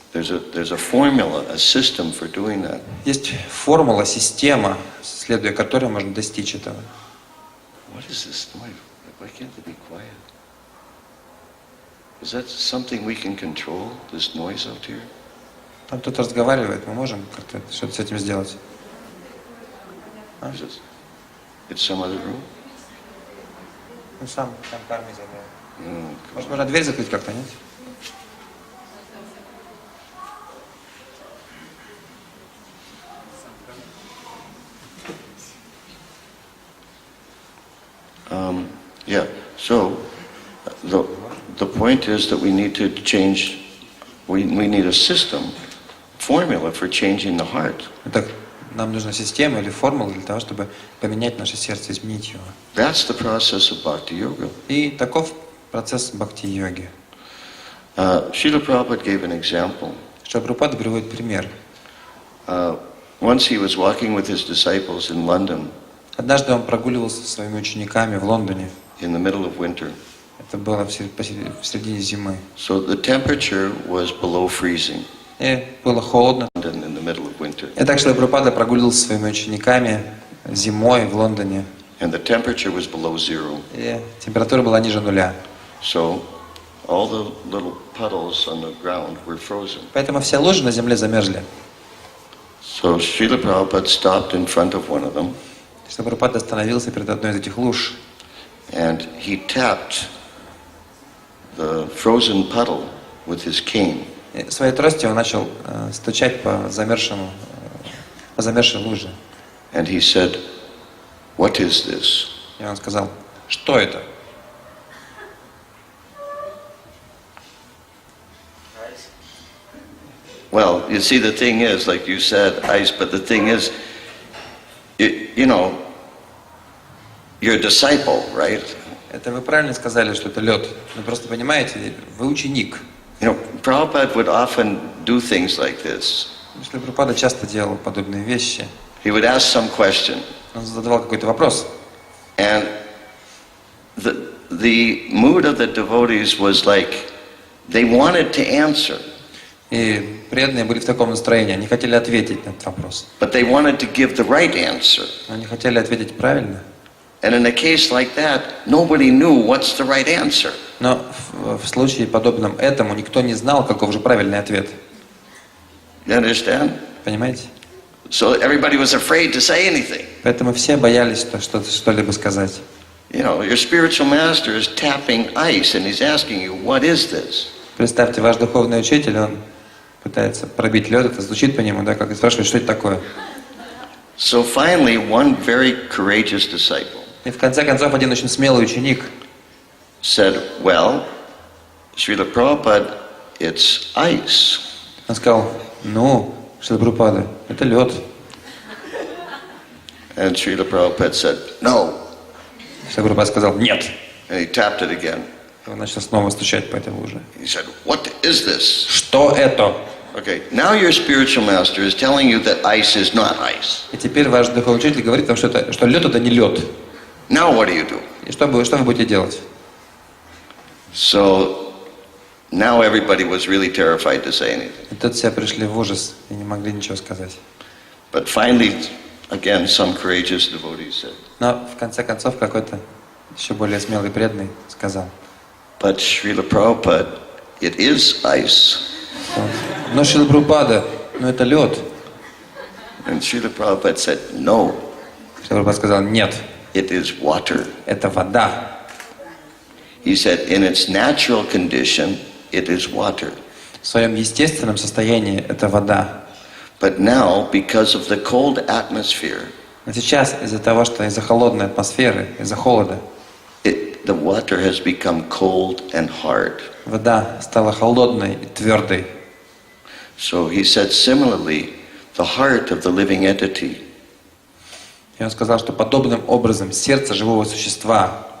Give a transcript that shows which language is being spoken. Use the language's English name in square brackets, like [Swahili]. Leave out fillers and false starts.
[English] There's a formula, a system for doing that. [Russian] Есть формула, система, следуя которой можно достичь этого. [English] What is this noise? Why can't they be quiet? Is that something we can control, this noise out here? [Russian] Там кто-то разговаривает, мы можем как-то что-то с этим сделать? [English] It's some other room? [Russian] Ну сам карми забыл. Может, можно дверь закрыть как-то, нет? [English] Yeah, so the point is that we need to change, we need a system, formula for changing the heart. [Russian] Итак, нам нужна система или формула для того, чтобы поменять наше сердце, изменить его. [English] That's the process of bhakti yoga. [Russian] И таков процесс бхакти-йоги. [English] Srila Prabhupada gave an example. [Russian] Прабхупада приводит пример. [English] Once he was walking with his disciples in London. [Russian] Однажды он прогуливался со своими учениками в Лондоне. [English] In the middle of winter. [Russian] Это было в середине зимы. [English] So the temperature was below freezing. [Russian] И было холодно. [English] In the middle of winter. [Russian] И так Шрила Прабхупада прогуливался со своими учениками зимой в Лондоне. [English] And the temperature was below zero. [Russian] И температура была ниже нуля. [English] So all the little puddles on the ground were frozen. [Russian] Поэтому все лужи на земле замерзли. [English] So Srila Prabhupada stopped in front of one of them. [Russian] Шрила Прабхупада остановился перед одной из этих луж. [English] And he tapped the frozen puddle with his cane. [Russian] И своей тростью он начал стучать по замерзшей луже. [English] And he said, "What is this?" [Russian] И он сказал, что это? [English] Well, you see, the thing is, like you said, ice, but the thing is, you know, you're a disciple, right? [Russian] Это вы правильно сказали, что это лед. Но просто понимаете, вы ученик. [English] You know, Prabhupada would often do things like this. [Russian] Шрила Прабхупада часто делал подобные вещи. [English] He would ask some question. [Russian] Он задавал какой-то вопрос. [English] And the mood of the devotees was like, they wanted to answer. [Russian] И преданные были в таком настроении, они хотели ответить на этот вопрос. [English] But they wanted to give the right answer. [Russian] Они хотели ответить правильно. [English] And in a case like that, nobody knew what's the right answer. [Russian] Но в случае подобном этому никто не знал, каков же правильный ответ. [English] You understand? [Russian] Понимаете? [English] So everybody was afraid to say anything. [Russian] Поэтому все боялись что-либо сказать. [English] You know, your spiritual master is tapping ice and he's asking you, what is this? [Russian] Представьте, ваш духовный учитель, он пытается пробить лед, это звучит по нему, да, как и спрашивает, что это такое. [English] So finally, one very courageous disciple [Russian] И в конце концов один очень смелый ученик [English] said, well, Srila Prabhupada, it's ice. [Russian] Он сказал, ну, Шрила Прабхупада, это лед. [English] And Srila Prabhupada said, no. [Russian] Шрила Прабхупада сказал, нет. [English] And he tapped it again. [Russian] И он начал снова стучать по этой луже. [English] He said, what is this? [Russian] Что это? [English] Okay, now your spiritual master is telling you that ice is not ice. [Russian] И теперь ваш духовный учитель говорит вам, что лед это не лед. [English] Now what do you do? [Russian] И что вы будете делать? [English] So now everybody was really terrified to say anything. [Russian] И тут все пришли в ужас и не могли ничего сказать. [English] But finally, again, some courageous devotee said, [Russian] Но в конце концов какой-то еще более смелый преданный сказал: [English] but Srila Prabhupada, it is ice. [Russian] но Шрила Прабхупада, это лед. [English] And Srila Prabhupada said, no, [Russian] Шрила Прабхупада сказал: нет, [English] it is water. [Russian] это вода. [English] He said, in its natural condition, it is water. [Russian] В своем естественном состоянии это вода. [English] But now, because of the cold atmosphere, [Russian] Но сейчас из-за того, что из-за холодной атмосферы, из-за холода, [English] the water has become cold and hard. [Russian] вода стала холодной и твердой. [English] So he said, similarly, the heart of the living entity, [Russian] И он сказал, что подобным образом сердце живого существа,